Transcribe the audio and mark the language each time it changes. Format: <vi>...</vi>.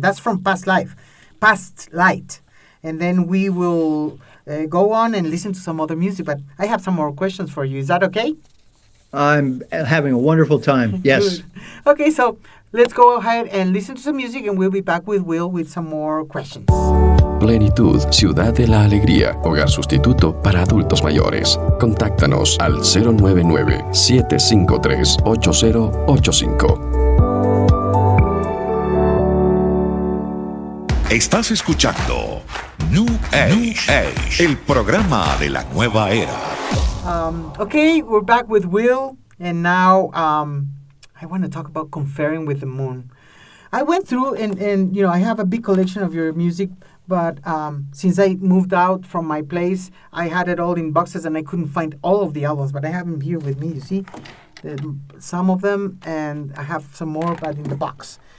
<en>That's from Past Light, and then we will go on and listen to some other music. But I have some more questions for you. Is that okay? I'm having a wonderful time. Yes. Good. Okay, so let's go ahead and listen to some music, and we'll be back with Will with some more questions.</en> <es>Plenitud, Ciudad de la Alegría, hogar sustituto para adultos mayores. Contáctanos al 099-753-8085. Estás escuchando New Age, el programa de la nueva era.</es> <en>Okay, we're back with Will, and now I want to talk about Conferring with the Moon. I went through and I have a big collection of your music, but since I moved out from my place, I had it all in boxes and I couldn't find all of the albums, but I have them here with me, you see, some of them, and I have some more, but in the box.</en>